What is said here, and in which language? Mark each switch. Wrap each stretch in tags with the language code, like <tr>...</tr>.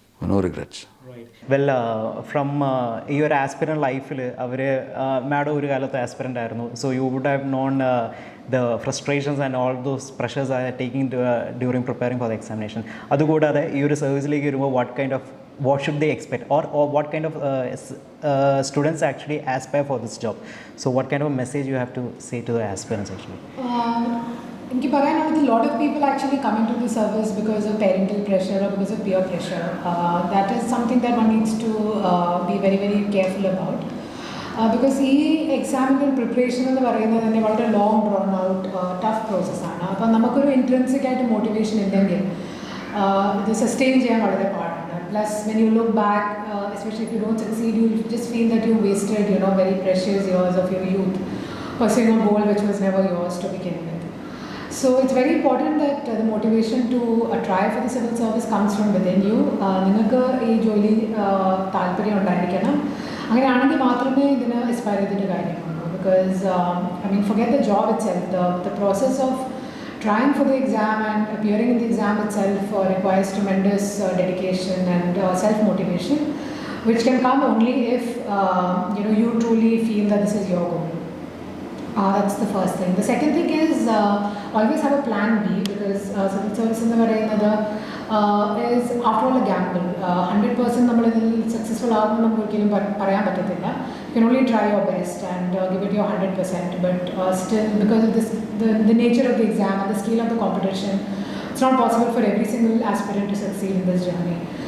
<en>No regrets.</en> <ml>Well from ഈ ഒരു aspirant ലൈഫിൽ അവർ മാഡം ഒരു കാലത്ത് ആസ്പിറൻ്റ് ആയിരുന്നു.</ml> <en>So you would have known the frustrations and all those pressures are taking during preparing for the examination.</en> <ml>അതുകൂടാതെ ഈ ഒരു സർവീസിലേക്ക് വരുമ്പോൾ</ml> <en>What kind of what should they expect, or what kind of students actually aspire for this job? So what kind of message you have to say to the aspirants actually?</en> <ml>എനിക്ക് പറയാനുള്ളത്</ml> <en>lot of people actually come into the service because of parental pressure or because of peer pressure. That is something that one needs to be very very careful about.</en> <ml>Because ഈ എക്സാമിൻ്റെ preparation എന്ന് പറയുന്നത് തന്നെ വളരെ long drone out tough പ്രോസസ്സാണ്. അപ്പം നമുക്കൊരു intrinsic ആയിട്ട് മോട്ടിവേഷൻ ഉണ്ടെങ്കിൽ ഇത് സസ്റ്റെയിൻ ചെയ്യാൻ വളരെ പാടാണ്.</ml> <en>Plus when you look back, especially if you don't succeed, you just feel that you wasted very precious years of your youth pursuing a goal which was never yours to begin with. So it's very important that the motivation to try for the civil service comes from within you.</en> <ml>നിങ്ങൾക്ക് ഈ ജോലി താല്പര്യം ഉണ്ടായിരിക്കണം. അങ്ങനെയാണെങ്കിൽ മാത്രമേ ഇതിന് aspire ചെയ്തിട്ട് കാര്യമുള്ളൂ.</ml> <en>Because forget the job itself. The process of trying for the exam and appearing in the exam itself requires tremendous dedication and self-motivation, which can come only if you truly feel that this is your goal. That's the first thing. The second thing is always have a plan B, because civil service in the is after all a gamble.</en> <ml>100% നമ്മൾ ഇതിൽ successful ആകുമെന്ന് നമുക്ക് ഒരിക്കലും പറയാൻ പറ്റത്തില്ല.</ml> <en>You can only try your best and give it your 100%, but still, because of the nature of the exam and the scale of the competition, it's not possible for every single aspirant to succeed in this journey.</en>